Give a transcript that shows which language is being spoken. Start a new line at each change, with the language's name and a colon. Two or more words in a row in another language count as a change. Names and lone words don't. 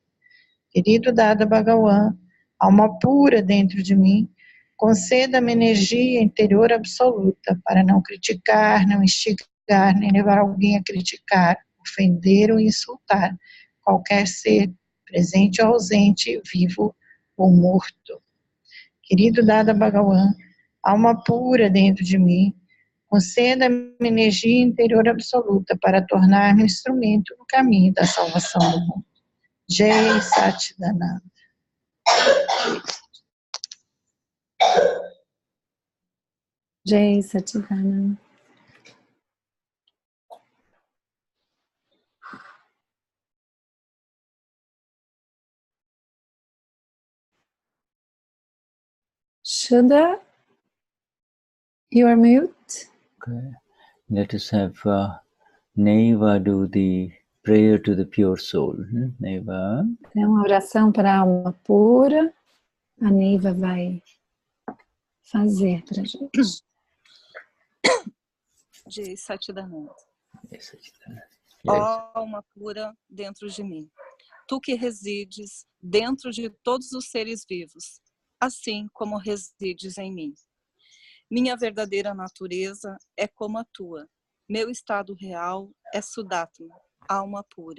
Portuguese: Querido Dada Bhagavan, alma pura dentro de mim, conceda-me energia interior absoluta para não criticar, não instigar, nem levar alguém a criticar, ofender ou insultar qualquer ser, presente ou ausente, vivo ou morto. Querido Dada Bhagavan, alma pura dentro de mim, conceda-me energia interior absoluta para tornar-me um instrumento no caminho da salvação do mundo.
Sanskrit: जय सच्चिदानन्द. जय सच्चिदानन्द.
English: Shuddha, you are mute. Okay. Let us have Neva do the prayer to the pure soul. Neva.
Portuguese: É uma oração para a alma pura. A Neiva vai fazer para a gente.
Sanskrit: जय सच्चिदानन्द.
English: Yes,
Portuguese: Ó alma pura dentro de mim, tu que resides dentro de todos os seres vivos, assim como resides em mim. Minha verdadeira natureza é como a tua. Meu estado real é Vishuddhatma, alma pura.